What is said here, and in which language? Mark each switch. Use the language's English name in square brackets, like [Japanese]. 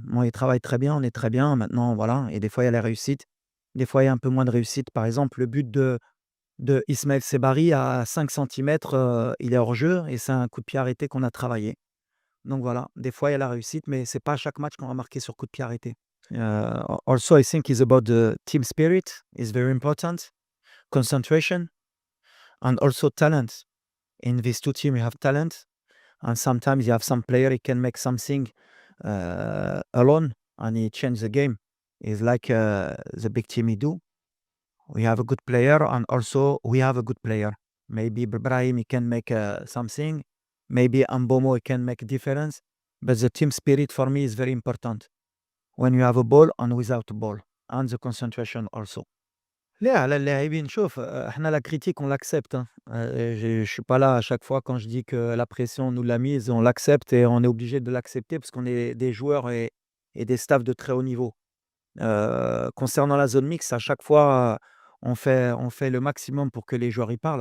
[French] Bon, ils travaillent très bien, on est très bien. Maintenant, voilà, et des fois, il y a la réussite. Des fois, il y a un peu moins de réussite. Par exemple, le but de Ismaël Sebari à 5 centimètres, il est hors jeu et c'est un coup de pied arrêté qu'on a travaillé. Donc voilà, des fois il y a la réussite, mais c'est pas à chaque match qu'on va marquer sur coup de pied arrêté. [English] Also I think it's about the team spirit is very important, concentration and also talent. In these 2 team you have talent and sometimes you have some player he can make something, alone and he change the game. It's like, the big team he do. We have a good player and also we have a good player. Maybe Brahim he can make something. Maybe Ambomo he can make a difference. But the team spirit for me is very important. When you have a ball and without a ball. And the concentration also. [Arabic] لا على اللاعبين شوف إحنا [French] la critique on l'accepte hein. Je suis pas là à chaque fois quand je dis que la pression on nous l'a mise, on l'accepte et on est obligé de l'accepter parce qu'on est des joueurs et des staffs de très haut niveau. Concernant la zone mixte, à chaque fois, on fait le maximum pour que les joueurs y parlent.